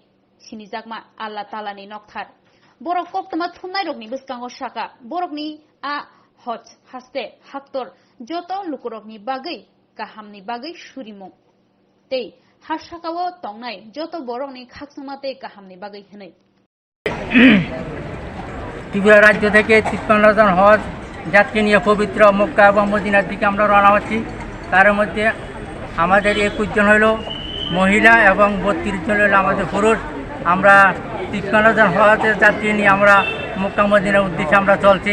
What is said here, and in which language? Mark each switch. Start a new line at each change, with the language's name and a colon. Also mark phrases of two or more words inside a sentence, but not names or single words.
Kok Borok: Sinizakma Allah Ta'ala ni noktar. Borok koptama thunai rokni biskango shaka. Borokni a hot haste haktor joto lukurokni bagai kahamni bagai shurimo. Tei hashakawo tongnai joto borokni khaksumate kahamni bagai hinai.
Bangla: ত্রিপুরা রাজ্য থেকে ৫৩ জন হজ যাত্রী নিয়ে পবিত্র মক্কা এবং মদিনার দিকে আমরা রওনা হচ্ছি। তার মধ্যে আমাদের ২১ জন হলো মহিলা এবং ৩২ জন হলো আমাদের পুরুষ। আমরা ৫৩ জন হজের যাত্রী নিয়ে আমরা মক্কা মদিনার উদ্দেশ্যে আমরা চলছি।